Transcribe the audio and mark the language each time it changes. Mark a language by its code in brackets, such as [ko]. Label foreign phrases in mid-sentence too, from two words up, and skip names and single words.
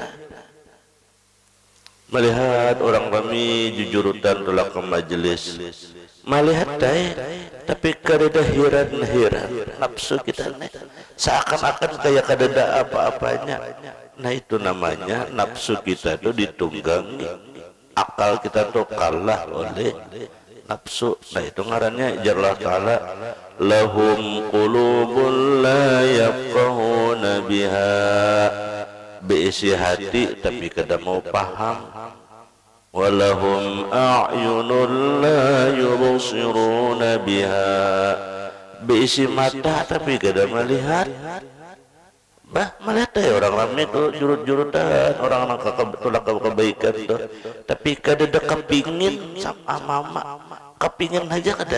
[bjn] Melihat orang kami jujurutan tolak ke majelis, melihat tapi kada ada heran-heran, nafsu kita nih seakan-akan kayak kada ada apa-apanya. Nah, itu namanya nafsu kita itu ditunggangi, akal kita tuh kalah oleh nafsu. Nah, itu ngarannya Allah Ta'ala, [ar] لهم قلوب لا يفقهون بها, [bjn] berisi hati tapi kada mau paham, [ar] ولهم أعين لا يبصرون بها, [bjn] berisi mata tapi kada melihat. Melihat orang ramai tu jurut-jurutan, orang tulak kebaikan tu, tapi kada ada kepingin sama mama, kepingin aja kada.